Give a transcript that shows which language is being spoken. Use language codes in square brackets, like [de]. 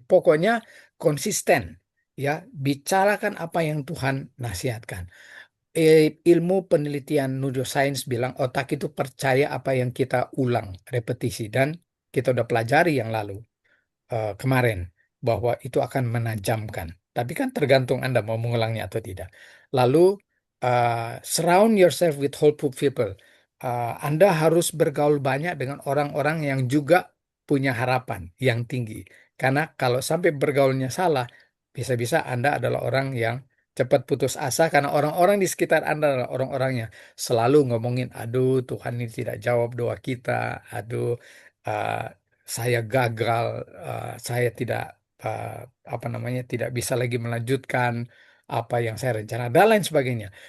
[id] Pokoknya konsisten, ya, bicarakan apa yang Tuhan nasihatkan. Ilmu penelitian neuroscience bilang otak itu percaya apa yang kita ulang, repetisi, dan kita udah pelajari yang lalu, kemarin, bahwa itu akan menajamkan. Tapi kan tergantung Anda mau mengulangnya atau tidak. [en] Lalu surround yourself with hopeful people. [id] Anda harus bergaul banyak dengan orang-orang yang juga punya harapan yang tinggi. Karena kalau sampai bergaulnya salah, bisa-bisa Anda adalah orang yang cepat putus asa karena orang-orang di sekitar Anda adalah orang-orang yang selalu ngomongin, aduh, Tuhan ini tidak jawab doa kita, aduh, uh, saya gagal, saya tidak uh, apa namanya, tidak bisa lagi melanjutkan apa yang saya rencana dan lain sebagainya.